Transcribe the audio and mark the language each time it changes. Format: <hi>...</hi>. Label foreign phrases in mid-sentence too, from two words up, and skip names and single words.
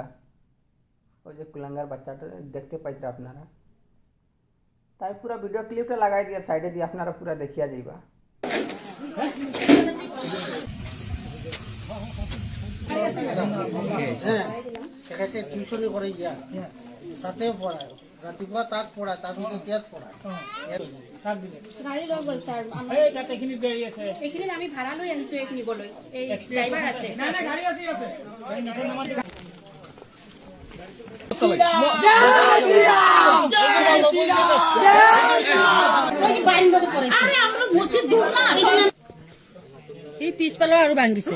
<bn>ওই যে কুলাঙ্গার বাচ্চাটা দেখতে পাইতে আপনারা, তাই পুরো</bn> <en>video clipটা</en> <bn>লাগাই দিয়ে সাইডে দিয়ে আপনারা পুরো দেখিয়া যাইবা। টিউশনি করে গিয়া তাতে পড়ায়, রাতিপুৱা তাক পড়ায়, তার মধ্যে তিয়াত পড়ায়।</bn> <as>গাড়ী লৈ গ'ল ছাৰ, এইখিনিত আমি ভাড়া লৈ আনিছো, এইক নিবলৈ এই ড্ৰাইভাৰ আছে। এই পিছফালৰ আৰু ভাঙিছে।</as>